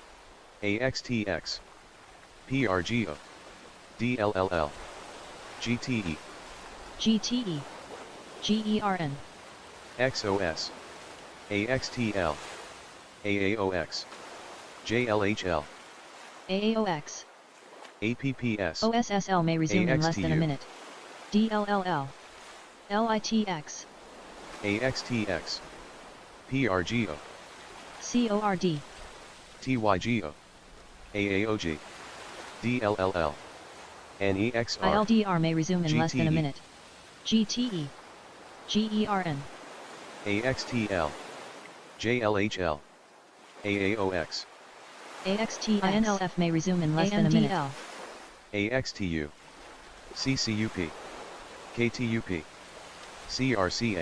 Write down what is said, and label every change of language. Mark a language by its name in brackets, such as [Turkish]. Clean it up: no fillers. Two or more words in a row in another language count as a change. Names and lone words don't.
[English] AXTX, PRGO, DLLL, GTE, GTE, GERN, XOS, AXTL, AAOX, JLHL, AAOX, APPS, OSSL may resume in less than a AXTU. minute. DLLL, LITX, AXTX, PRGO, CORD, TYGO, AAOG, DLLL, NEXR, ILDR may resume in less than a GTE. minute. GTE, GERN, AXTL, JLHL, AAOX, AXTX, INLF may resume in less than a minute. AXTU, CCUP, KTUP, CRCA,